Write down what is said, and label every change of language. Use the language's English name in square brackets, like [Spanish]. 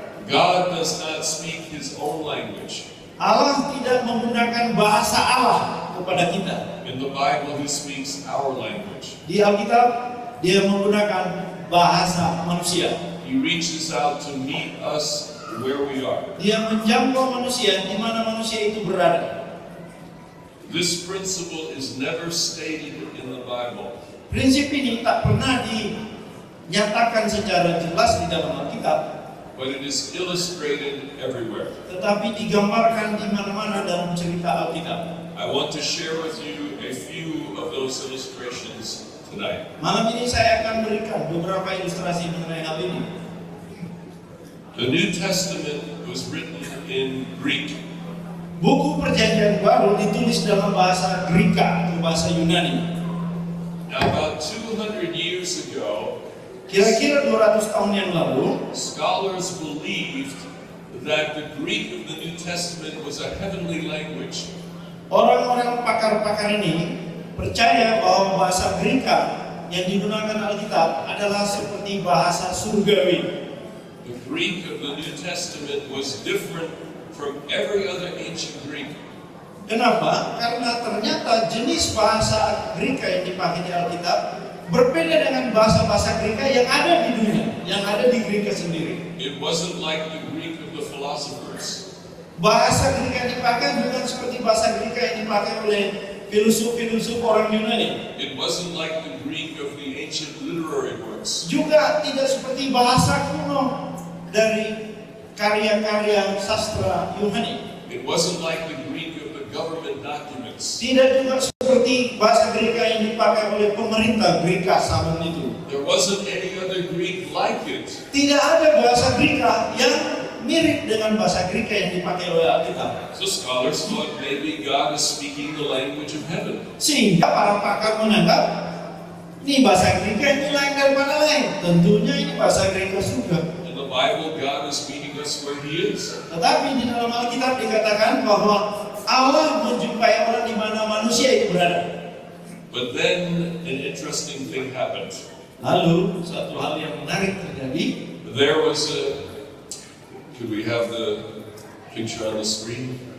[English] God does not speak His own language. [Indonesian] Allah tidak menggunakan bahasa Allah kepada kita. [English] In the Bible, He speaks our language. [Indonesian] Di Alkitab Dia menggunakan bahasa manusia. [English] He reaches out to meet us where we are. [Indonesian] Dia menjangkau manusia di mana manusia itu berada. [English] This principle is never stated in the Bible. [Indonesian] Prinsip ini tak pernah dinyatakan secara jelas di dalam Alkitab, [English] but it is illustrated everywhere. [Indonesian] Tetapi digambarkan di mana-mana dalam cerita Alkitab. [English] I want to share with you a few of those illustrations tonight. [Indonesian] Malam ini saya akan berikan beberapa ilustrasi mengenai hal ini. [English] The New Testament was written in Greek. [Indonesian] Buku Perjanjian Baru ditulis dalam bahasa Greka atau bahasa Yunani. [English] Now, about 200 years ago, [Indonesian] kira-kira 200 tahun yang lalu, [English] scholars believed that the Greek of the New Testament was a heavenly language. [Indonesian] Orang-orang pakar-pakar ini percaya bahwa bahasa Greka yang digunakan Alkitab adalah seperti bahasa surgawi. [English] The Greek of the New Testament was different from every other ancient Greek. [Indonesian] Kenapa? Karena ternyata jenis bahasa Greka yang dipakai di Alkitab berbeda dengan bahasa-bahasa Greka yang ada di dunia, yang ada di Greka sendiri. [English] It wasn't like the Greek of the philosophers. [Indonesian] Bahasa Greka yang dipakai bukan seperti bahasa Greka yang dipakai oleh filosof-filosof orang Yunani. [English] It wasn't like the Greek of the ancient literary works. [Indonesian] Juga tidak seperti bahasa kuno dari karya-karya sastra Yunani. [English] It wasn't like the Greek of the government documents. [Indonesian] Tidak juga seperti bahasa Greka yang dipakai oleh pemerintah Greka zaman itu. [English] There wasn't any other Greek like it. [Indonesian] Tidak ada bahasa Greka yang mirip dengan bahasa Greka yang dipakai oleh Alkitab. [English] So scholars thought maybe God is speaking the language of heaven. [Indonesian] Sehingga para pakar menganggap ini bahasa Greka ini lain daripada lain. Tentunya ini bahasa Greka surga. [English] In the Bible, God is meeting us where He is. [Indonesian] Tetapi di dalam Alkitab dikatakan bahwa Allah menjumpai orang di mana manusia itu berada. [English] But then an interesting thing happened. [Indonesian] Lalu satu hal yang menarik terjadi. [English] There was a. Could we have the picture on the screen?